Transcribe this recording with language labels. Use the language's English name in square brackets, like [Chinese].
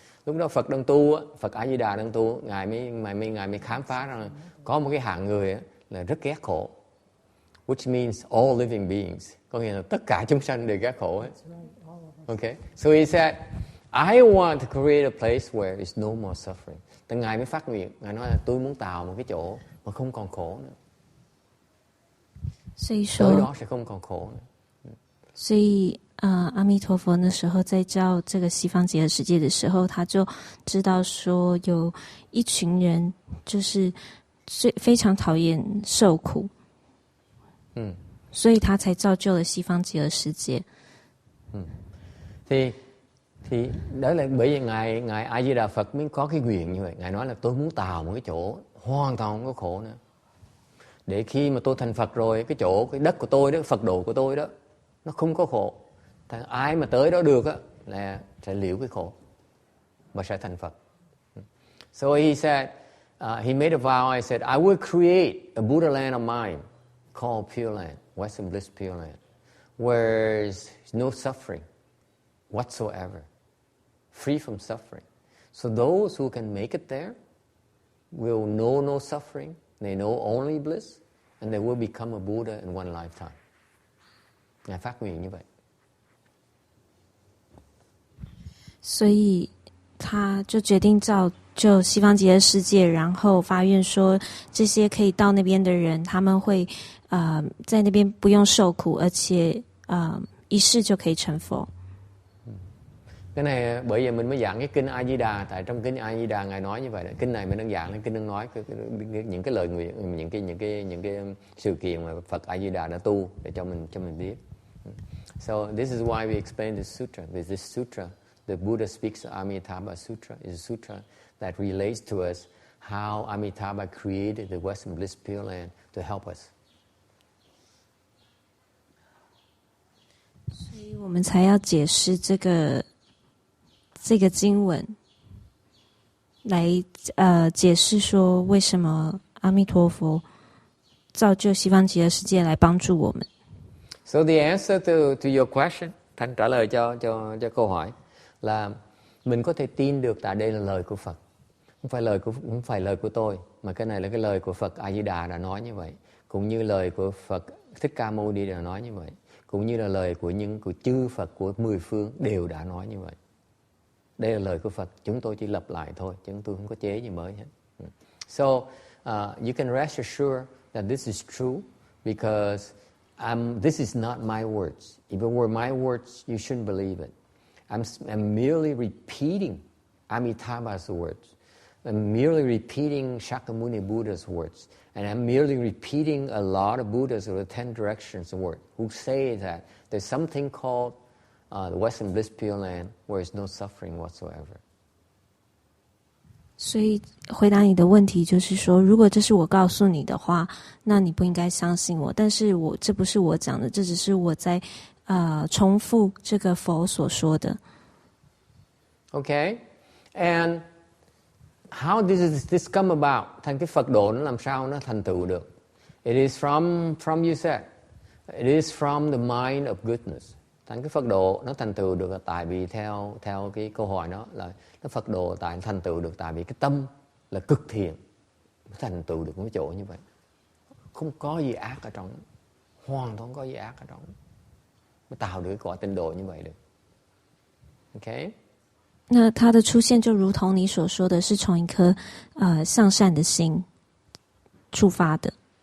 [Vietnamese] Lúc đó Phật đang tu, Phật A Di Đà đang tu, ngài mới khám phá rằng có một cái hạng người là rất ghét khổ, [English] which means all living beings, [Vietnamese] có nghĩa là tất cả chúng sanh đều ghét khổ. [English] Okay, so he said, I want to create a place where there's no more suffering. [Vietnamese] Thì ngài mới phát nguyện, ngài nói là tôi muốn tạo một cái chỗ mà không còn khổ nữa. Tới đó sẽ không còn khổ nữa. [Chinese] 所以阿弥陀佛那时候在教这个西方极乐世界的时候，他就知道说有一群人就是非常讨厌受苦，所以他才造就了西方极乐世界。 [Vietnamese] Thì đó là bởi vì ngài A Di Đà Phật mới có cái nguyện như vậy. Ngài nói là tôi muốn tạo một cái chỗ hoàn toàn không có khổ nữa, để khi mà tôi thành Phật rồi, cái chỗ, cái đất của tôi đó, Phật độ của tôi đó, nó không có khổ. Thì ai mà tới đó được á là sẽ liễu cái khổ và sẽ thành Phật. [English] So he said, he made a vow. I said, I will create a Buddhaland of mine called Pureland, Western Bliss Pureland, where there's no suffering whatsoever, free from suffering. So those who can make it there will know no suffering. They know only bliss, and they will become a Buddha in one lifetime. [Vietnamese] Ngài phát nguyện như vậy. [Chinese] 所以他就决定造就西方极乐世界，然后发愿说，这些可以到那边的人，他们会在那边不用受苦，而且一世就可以成佛。 [Vietnamese] Cái này bởi vì mình mới giảng cái kinh A Di Đà, tại trong kinh A Di Đà ngài nói như vậy. Kinh này mình đang giảng, kinh đang nói những cái lời nguyện, những cái sự kiện mà Phật A Di Đà đã tu để cho mình biết. [English] So this is why we explain this sutra. With this sutra, the Buddha speaks of Amitabha Sutra. Is a sutra that relates to us how Amitabha created the Western Bliss Pureland to help us. [Chinese] 所以我们才要解释这个经文，来解释说为什么阿弥陀佛造就西方极乐世界来帮助我们。 [English] So the answer to your question, [Vietnamese] Thanh trả lời cho câu hỏi là mình có thể tin được tại đây là lời của Phật, không phải lời của tôi, mà cái này là cái lời của Phật A Di Đà đã nói như vậy, cũng như lời của Phật Thích Ca Mâu Ni đã nói như vậy, cũng như là lời của chư Phật của 10 phương đều đã nói như vậy. Đây là lời của Phật, chúng tôi chỉ lặp lại thôi, chúng tôi không có chế gì mới hết. [English] So you can rest assured that this is true because this is not my words. If it were my words, you shouldn't believe it. I'm merely repeating Amitabha's words. I'm merely repeating Shakyamuni Buddha's words. And I'm merely repeating a lot of Buddhas of the 10 directions words who say that there's something called the Western Bliss Pureland where there's no suffering whatsoever. [Chinese] 所以回答你的问题就是说，如果这是我告诉你的话，那你不应该相信我。但是这不是我讲的，这只是我在重复这个佛所说的。 [English] Okay, and how does this come about? [Vietnamese] Thành cái Phật độ nó làm sao nó thành tựu được? [English] It is from you said. It is from the mind of goodness. [Vietnamese] Thành cái Phật độ nó thành tựu được là tại vì theo cái câu hỏi đó là cái Phật độ thành tựu được tại vì cái tâm là cực thiện, nó thành tựu được cái chỗ như vậy. Không có gì ác ở trong, hoàn toàn không có gì ác ở trong, mới tạo được cái cõi tịnh độ như vậy được. Okay? [Chinese] 那它的出现就如同你所说的是从一颗向善的心出发的。